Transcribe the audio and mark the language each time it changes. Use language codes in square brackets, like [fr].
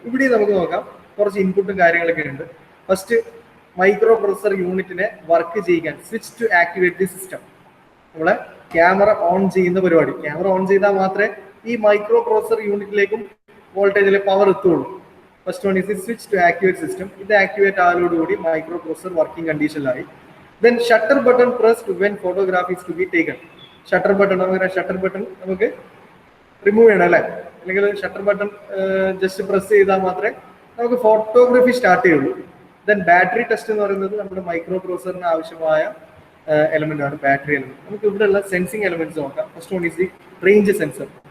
[ml] ഇവിടെ നമുക്ക് നോക്കാം കുറച്ച് ഇൻപുട്ടും കാര്യങ്ങളൊക്കെ ഉണ്ട്. ഫസ്റ്റ് മൈക്രോ പ്രൊസസർ യൂണിറ്റിനെ വർക്ക് ചെയ്യിക്കാൻ [en] Switch to activate the system. [ml] നമ്മളെ ക്യാമറ ഓൺ ചെയ്യുന്ന പരിപാടി, ക്യാമറ ഓൺ ചെയ്താൽ മാത്രമേ ഈ മൈക്രോ പ്രൊസസർ യൂണിറ്റിലേക്കും വോൾട്ടേജിലെ പവർ എത്തുള്ളൂ. [en] First one is switch to activate system. [ml] ഇത് activate ആയതോടുകൂടി micro processor working കണ്ടീഷനിലായി. [en] Then shutter button pressed when photograph is to be taken. [ml] Shutter button നമുക്ക് റിമൂവ് ചെയ്യണം അല്ലേ, അല്ലെങ്കിൽ ഷട്ടർ ബട്ടൺ ജസ്റ്റ് പ്രസ് ചെയ്താൽ മാത്രമേ നമുക്ക് ഫോട്ടോഗ്രാഫി സ്റ്റാർട്ട് ചെയ്യുള്ളൂ. ദെൻ ബാറ്ററി ടെസ്റ്റ് എന്ന് പറയുന്നത് നമ്മുടെ മൈക്രോ പ്രോസസറിന് ആവശ്യമായ എലമെന്റ് ആണ് ബാറ്ററി എലമെന്റ്. നമുക്ക് ഇവിടെയുള്ള സെൻസിങ് എലമെന്റ്സ് നോക്കാം. [en] First one is the range sensor.